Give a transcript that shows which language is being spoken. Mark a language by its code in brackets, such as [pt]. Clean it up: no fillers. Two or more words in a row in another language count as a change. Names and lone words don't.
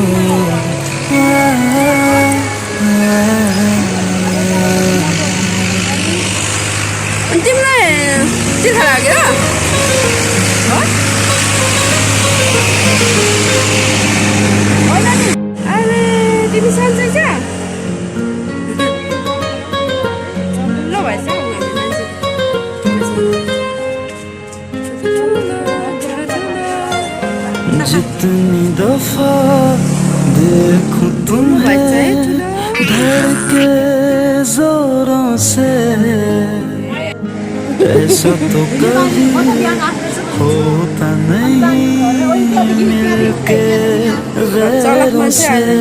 [ne] तिमीलाई तिर्खा लाग्यो अरे तिमी सन्चै छ ल भएछ [hi] जितनी दफा देखूं तुम्हें धड़के जोरों से, ऐसा तो कभी होता नहीं मिलके गैरों से,